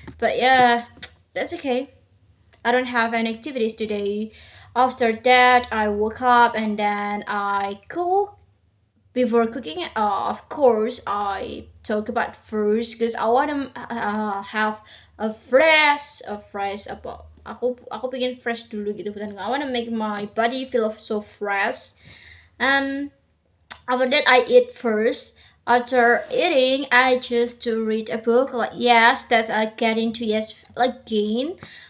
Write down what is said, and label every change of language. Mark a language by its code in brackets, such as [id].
[en] But yeah, that's okay. I don't have any activities today. After that, I woke up and then I cook. Before cooking, of course, I talk about first because I wanna have a fresh apa. [id] Aku pengen fresh dulu gitu kan. [en] I wanna make my body feel so fresh. And after that, I eat first. After eating, I just to read a book. Like yes, that's I get into yes again.